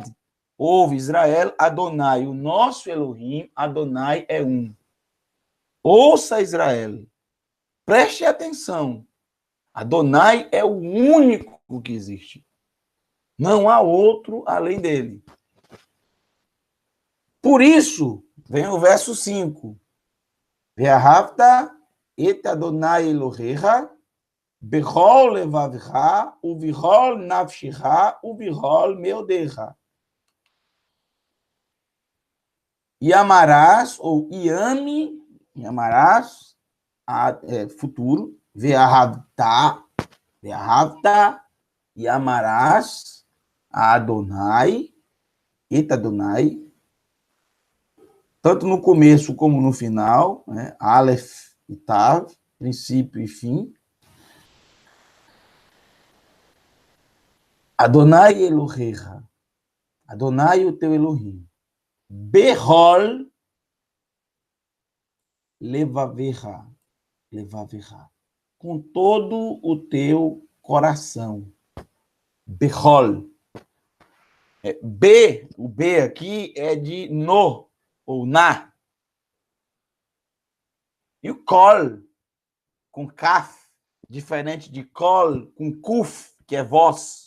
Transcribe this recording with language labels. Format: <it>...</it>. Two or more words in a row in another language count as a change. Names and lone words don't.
<pt>Ouve, Israel, Adonai, o nosso Elohim, Adonai é um. Ouça, Israel, preste atenção. Adonai é o único que existe. Não há outro além dele. Por isso, vem o verso 5.</pt> <he>ואהבת את אדוני אלוהיך בכל לבבך ובכל נפשך ובכל מאודך.</he> <pt>E amarás, ou e amarás, futuro, ve'ahavta, e amarás a Adonai,</pt> <he>את אדוני,</he> <pt>tanto no começo como no final, né? Aleph e Tav, princípio e fim.</pt> <he>אדוני אלוהיך,</he> <pt>Adonai o teu Elohim.</pt> <he>בכל לבבך,</he> <pt>com todo o teu coração. Behol. O B aqui é de no, ou na. E o kol, com kaf, diferente de kol com kuf, que é voz.</pt>